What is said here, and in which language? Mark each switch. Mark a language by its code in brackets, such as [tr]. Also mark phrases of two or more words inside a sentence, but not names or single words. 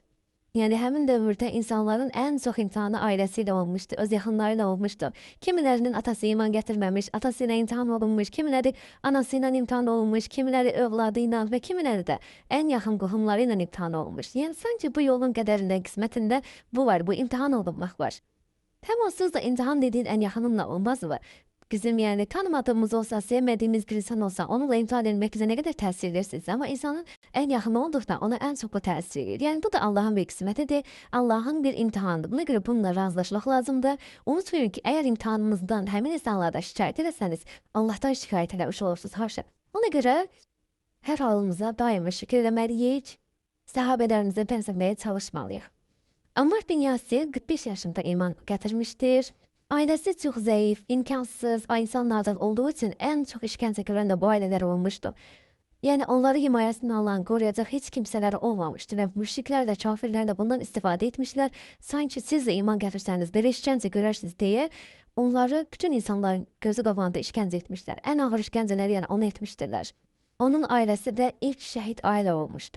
[az] Yəni həmin dövrdə insanların ən çox imtahanı ailəsi ilə olmuşdu, öz yaxınları ilə olmuşdu. Kimilərinin atası iman gətirməmiş, atası ilə imtahan olunmuş, kimiləri anası ilə imtahan olunmuş, kimiləri övladı ilə və kimiləri də ən yaxın qohumları ilə imtahan olunmuş. Yəni sanki bu yolun qədərində, qismətində bu var, bu imtahan olunmaq var. [tr] Hem onsuz da imtihan dediğin en yakınımla olmaz mı? Bizim yani tanımadığımız olsa, sevmediğimiz bir insan olsa onunla imtihan edilmek bize ne kadar tesir edersiniz ama insanın en yakını olduktan ona en çok o tesir edir. Yani bu da Allah'ın bir kısmetidir, Allah'ın bir imtihanıdır. Buna göre bununla razılaşmak lazımdır. Unutmayın ki eğer imtihanımızdan hemen insanlardan şikayet ederseniz Allah'tan şikayet edermiş olursunuz haşa. Ona göre her halımıza daima şükür etmeliyiz. Sahabelerimize benzemeye çalışmalıyız. Ammar bin Yasir 45 yaşında [az] iman gətirmişdir. Ailəsi çox zəif, [tr] imkansız insanlardan olduğu için en çok işkence gören de bu aileler olmuştu. [az] Yani onları himayəsindən alan, qoruyacaq heç kimsələri olmamışdı və müşriklər də, kafirlər də bundan istifadə etmişlər. Sanki siz də iman gətirsəniz, belə işkəncə görərsiniz deyə onları bütün insanların gözü qabağında işkəncə etmişlər. Ən ağır işkəncələri yəni onu etmişdirlər. Onun ailəsi də ilk şəhid ailə olmuşdu.